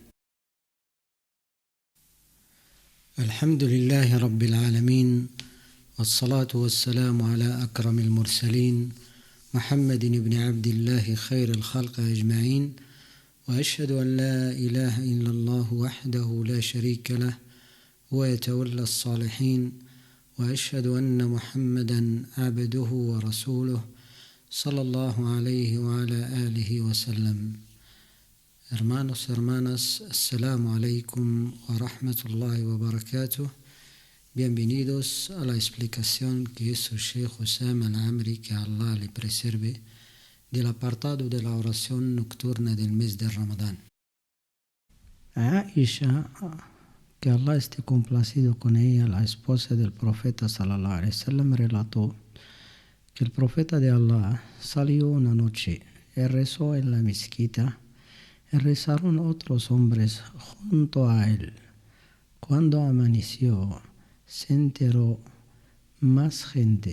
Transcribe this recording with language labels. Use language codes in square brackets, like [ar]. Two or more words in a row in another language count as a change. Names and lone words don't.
[ar] الحمد لله رب العالمين، والصلاة والسلام على أكرم المرسلين محمد بن عبد الله خير الخلق أجمعين، وأشهد أن لا إله إلا الله وحده لا شريك له ويتولى الصالحين، وأشهد أن محمدا عبده ورسوله صلى الله عليه وعلى آله وسلم. [es] Hermanos, hermanas, [ar] السلام عليكم ورحمة الله وبركاته. [es] Bienvenidos a la explicación que hizo Sheikh Osama Al-Amri, que Allah le preserve, del apartado de la oración nocturna del mes de Ramadán. Aisha, que Allah esté complacido con ella, la esposa del profeta [ar] صلى الله عليه وسلم, [es] relató que el profeta de Allah salió una noche y rezó en la mezquita, y rezaron otros hombres junto a él. Cuando amaneció, se enteró más gente.